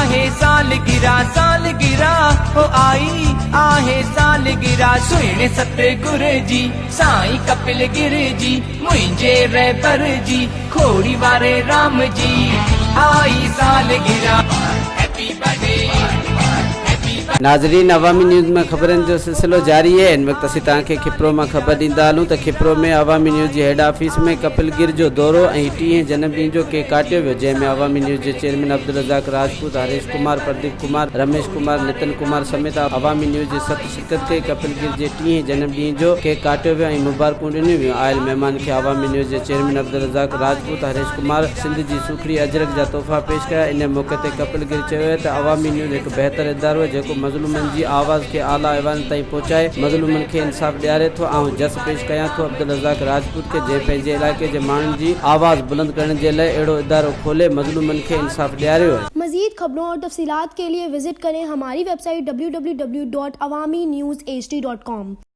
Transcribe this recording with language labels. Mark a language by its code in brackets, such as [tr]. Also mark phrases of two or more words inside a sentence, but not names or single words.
[sd] सालगिरह हो आई आहे सालगिरह सुहिणे सतगुर जी साईं कपिल गिर जी मुंहिंजे रहबर जी खोड़ी वारे राम जी आई सालगिरह [en] happy birthday. [sd] नाज़रीन, अवामी न्यूज़ में खबरन जो सिलसिलो जारी है। इन वक्त असीं तव्हांखे खिप्रो में खबर ॾींदा हलूं त खिप्रो में अवामी न्यूज़ जी हेड ऑफिस में कपिल गिर जो दौरो ऐं 30 जन्मदिन जो केक काटियो वियो, जंहिंमें अवामी न्यूज़ जे चेयरमैन अब्दुल रज़ाक राजपूत, हरीश कुमार, प्रदीप कुमार, रमेश कुमार, नितिन कुमार समेत अवामी न्यूज़ जे सत शिरकत कई। कपिल गिर जे 30 जन्मदिन जो केक काटियो वियो ऐं मुबारकूं ॾिनियूं वियूं। आयल महिमान खे अवामी न्यूज़ जे चेयरमैन अब्दुल रज़ाक राजपूत, हरीश कुमार सिंध जी सूखड़ी अजरक जा तोहफ़ा पेश कया। इन मौके ते कपिल गिर चयो त अवामी न्यूज़ हिकु बहितर इदारो आहे जेको मज़लूमनि जी आवाज़ के आला ऐवान ताईं पहुचाए मज़लूमनि खे इंसाफ़ ॾियारे थो। ऐं जस पेश कयां थो अब्दुल रज़ाक राजपूत के जे पंहिंजे इलाइक़े जे माण्हुनि जी आवाज़ बुलंद करण जे लाइ अहिड़ो इदारो खोले मज़लूमनि खे इंसाफ़ ॾियारियो आहे। [ur] مزید خبروں اور تفصیلات کے لیے وزٹ کریں ہماری ویب سائٹ www.awamiNewsHD.com.